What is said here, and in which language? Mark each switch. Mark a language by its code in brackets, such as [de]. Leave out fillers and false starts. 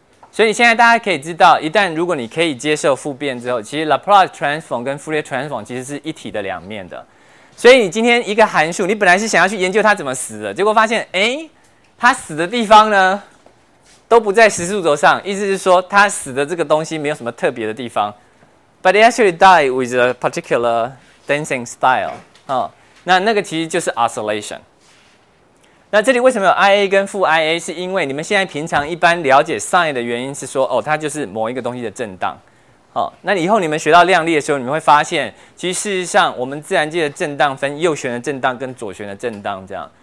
[zh] 所以现在大家可以知道，一旦如果你可以接受复变之后，其实 Laplace transform 跟 Fourier transform 其实是一体的两面的。所以你今天一个函数，你本来是想要去研究它怎么死的，结果发现，它死的地方呢都不在实数轴上，意思是说它死的这个东西没有什么特别的地方。 [en] But it actually died with a particular dancing style。 [zh] 那个其实就是 oscillation。那这里为什么有 IA 跟负 IA？是因为你们现在平常一般了解 sin 的原因是说，它就是某一个东西的震荡。那以后你们学到量力的时候，你们会发现，其实事实上我们自然界的震荡分右旋的震荡跟左旋的震荡这样。